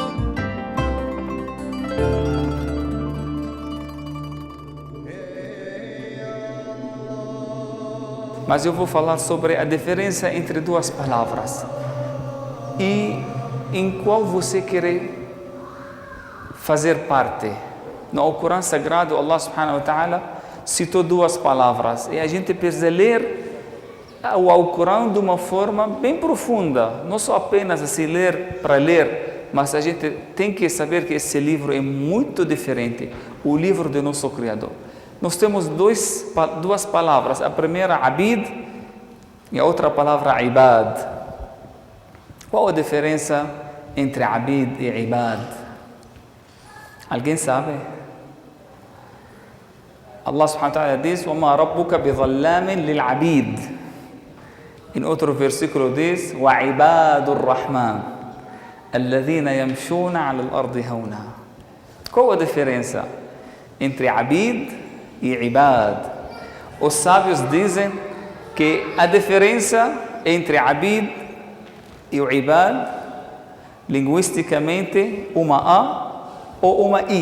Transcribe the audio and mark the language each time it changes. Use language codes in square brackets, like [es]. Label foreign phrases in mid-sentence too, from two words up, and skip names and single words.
[pt] Mas eu vou falar sobre a diferença entre duas palavras e em qual você quer fazer parte. No Alcorão Sagrado, [ar] الله سبحانه وتعالى [pt] citou duas palavras e a gente precisa ler o Alcorão de uma forma bem profunda, não só apenas assim ler para ler, mas a gente tem que saber que esse livro é muito diferente, o livro do nosso Criador. Nós temos duas palavras, a primeira abid e a outra palavra ibad. Qual a diferença entre abid e ibad? Alguém sabe? [ar] الله سبحانه وتعالى diz: وَمَا رَبُّكَ بِظَلَّامٍ لِلْعَبِيدِ. [pt] Em outro versículo diz: [ar] وَعِبَادُ الرَّحْمَنِ الَّذِينَ يَمْشُونَ عَلَى الْأَرْضِ هَوْنًا. [pt] Qual a diferença entre abid e ibad? Os sábios dizem que a diferença entre abid e o ibad, linguisticamente, uma A ou uma I.